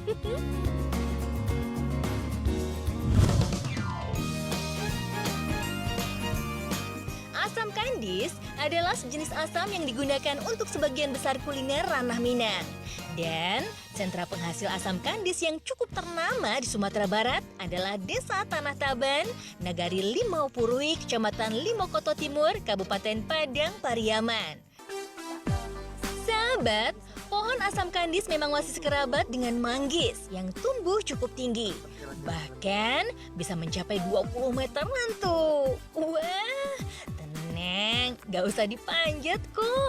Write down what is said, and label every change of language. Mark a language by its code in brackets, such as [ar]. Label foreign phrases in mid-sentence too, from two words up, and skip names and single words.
[id] Asam kandis adalah sejenis asam yang digunakan untuk sebagian besar kuliner ranah Minang. Dan sentra penghasil asam kandis yang cukup ternama di Sumatera Barat adalah Desa Tanah Taban, Nagari Limau Purui, Kecamatan Limokoto Timur, Kabupaten Padang Pariaman. Sahabat, pohon asam kandis memang masih sekerabat dengan manggis yang tumbuh cukup tinggi. Bahkan bisa mencapai 20 meteran tuh. Wah, tenang, gak usah dipanjat kok.